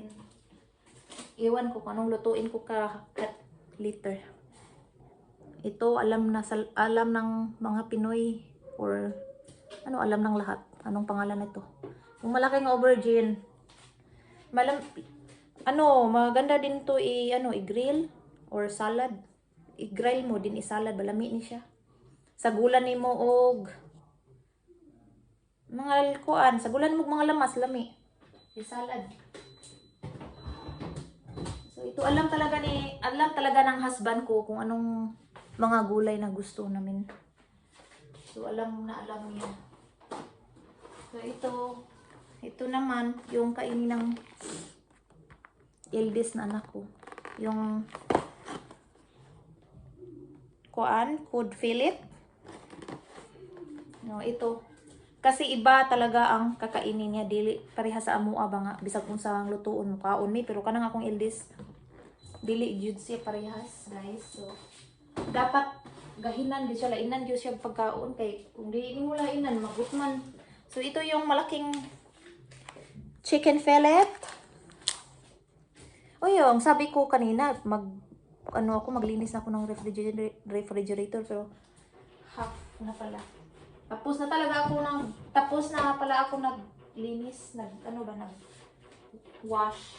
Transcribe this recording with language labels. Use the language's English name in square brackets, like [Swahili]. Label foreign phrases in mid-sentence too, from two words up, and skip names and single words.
[Filipino] Iwan ko kung anong lutuin ko later. Ito alam ng mga Pinoy or alam ng lahat. Anong pangalan nito? Yung malaking aubergine. Maganda din to i-grill or salad. [Cebuano] I-grill mo din isalad balami ni siya. Sagulan nimo og mga kuan, sagulan mo og mga lamas lami. Isalad. [Filipino] So ito alam talaga ng husband ko kung anong mga gulay na gusto namin. So alam niya. So ito naman yung kainin ng eldest na anak ko. Yung [English] cod fillet. [Filipino] No, ito. Kasi iba talaga ang kakainin niya, [Cebuano] dili pareha sa amoa ba nga bisag unsang lutuon mo kaon mi, pero kanang akong eldest dili jud siya parehas, guys. So dapat gahinan di siya, lainan jud siya pagkaon kay kung di mo lainan magutman. [Filipino] So ito yung malaking [English] chicken fillet. [Filipino] O yung sabi ko kanina maglinis na ako ng refrigerator, pero half na pala. Tapos na pala ako naglinis, wash.